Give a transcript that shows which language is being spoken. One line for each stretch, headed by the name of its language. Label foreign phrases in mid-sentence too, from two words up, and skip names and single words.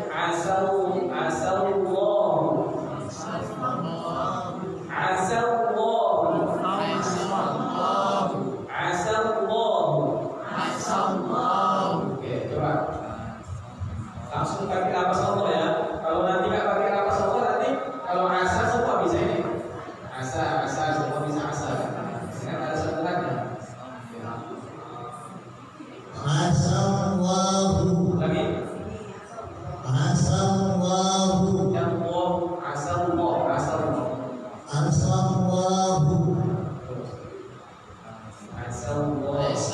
Indonesian: Oke, coba. Langsung pakai lafaz Allah ya. Kalau nanti nggak pakai lafaz Allah nanti kalau asa semua bisa ini. Asa semua bisa asa. Kan ada sambungannya.
Arabic: Asallahu.
Indonesian: Lagi.
Arabic: Asallahu. Yang asallahu. Asallahu. Asallahu.